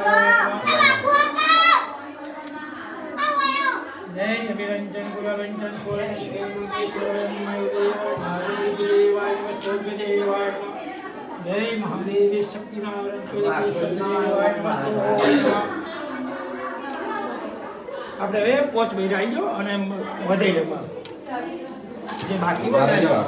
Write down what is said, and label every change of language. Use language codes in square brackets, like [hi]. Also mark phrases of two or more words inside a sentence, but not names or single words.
[sa] जय अभिरंजन गुणरंजन सोरन देवेश्वर देवाय नमस्तु देवाय जय महादेव सत्यनारायण देवाय नमस्तु। [gu] આપણે હવે પોસ્ટ બહાર આવી ગયો અને વધારી લો જે બાકી વધારી